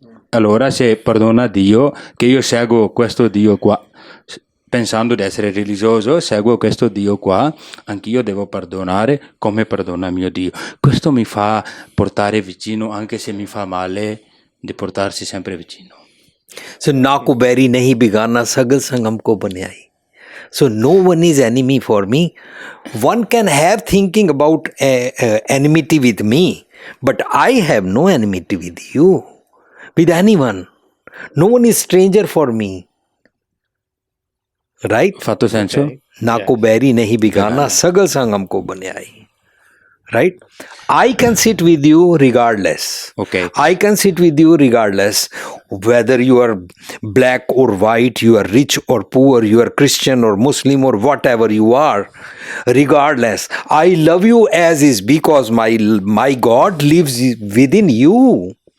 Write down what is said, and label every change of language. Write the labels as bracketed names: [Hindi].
[Italian] Allora se perdona Dio, che io seguo questo Dio qua, pensando di essere religioso, seguo questo Dio qua, anch'io devo perdonare come perdona mio Dio. Questo mi fa portare vicino, anche se mi fa male, di portarsi sempre vicino. [Punjabi] So ना को बैरी नहीं बिगाना सगल संग हमको बनाई. [English] So no one is enemy for me. One can have thinking about enmity with me, but I have no enmity with you, with anyone. No one is stranger for me. Right? [Italian] Fatto senso? [English] Okay. [Punjabi] ना को बैरी नहीं बिगाना सगल संग हमको बनाई. [English] Right? I can sit with you regardless. Okay. I can sit with you regardless. Whether you are black or white, you are rich or poor, you are Christian or Muslim or whatever you are, regardless. I love you as is because my God lives within you.